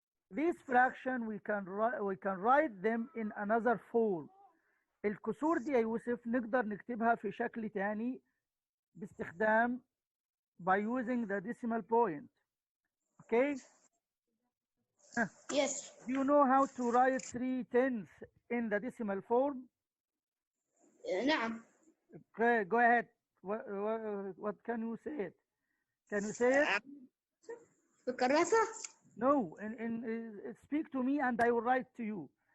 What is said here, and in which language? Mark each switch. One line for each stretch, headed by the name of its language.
English: These fraction we can write them in another form.
Arabic: الكسور دي يا يوسف نقدر نكتبها في شكل تاني باستخدام
English: by using the decimal point.
Arabic: Okay? Yes.
English: Do you know how to write 3/10 in the decimal form?
Arabic: نعم.
English: Okay, go ahead. What can you say it? Can you say it?
Arabic: بكراسة؟
English: No, speak to me and I will write to you.